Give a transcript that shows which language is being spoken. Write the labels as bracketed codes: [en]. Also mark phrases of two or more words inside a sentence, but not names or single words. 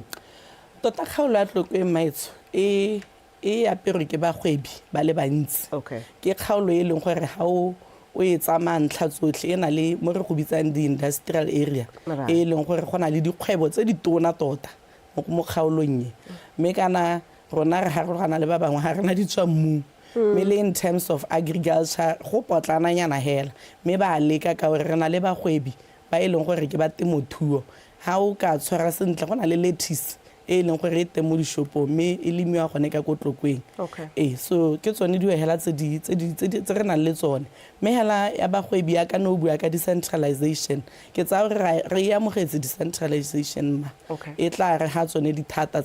[tn] tota kgaolo ya Tlokweng maitso e aperwe ke bagwebi ba le bantsi ke kgaolo e leng gore ga o e tsamaya ntlha tsotlhe e na le mo re go bitsang di- [en] industrial area [tn] e leng gore go na le dikgwebo tse di tona tota mo kgaolong e mme kana rona re harologana le ba bangwe ga rena di tswa mmung mme le [en] in terms of agriculture [tn] go potlananyana hela mme ba leka ka gore re na le bagwebi ba e leng gore ke ba temothuo ga o ka tshwara sentle go na le lettuce e leng gore e teng mo dishopong mme e lemiwa gone ka ko Tlokweng so ke tsone hela tse re nang le tsone mme hela ya bagwebi ya ka no bua ka decentralization ke tsa gore re e amogetse decentralization e tla re ha tsone dithata